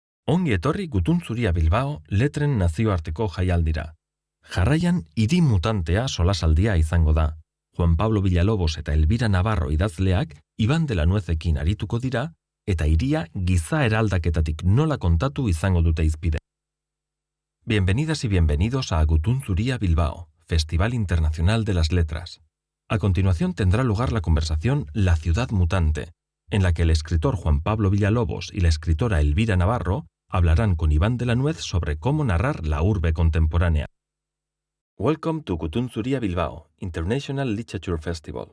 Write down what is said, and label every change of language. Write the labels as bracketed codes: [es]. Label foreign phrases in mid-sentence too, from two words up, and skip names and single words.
[eu] Ongi etorri Gutun Zuria Bilbao letren nazioarteko jaialdira. Jarraian hiri mutantea solasaldia izango da. Juan Pablo Villalobos eta Elvira Navarro idazleak Iban de la Nuezekin arituko dira eta hiria giza eraldaketatik nola kontatu izango dute hizpide. [es] Bienvenidas y bienvenidos a Gutun Zuria Bilbao, Festival Internacional de las Letras. A continuación tendrá lugar la conversación La ciudad mutante, en la que el escritor Juan Pablo Villalobos y la escritora Elvira Navarro hablarán con Iván de la Nuez sobre cómo narrar la urbe contemporánea. [en] Welcome to Gutun Zuria Bilbao, International Literature Festival.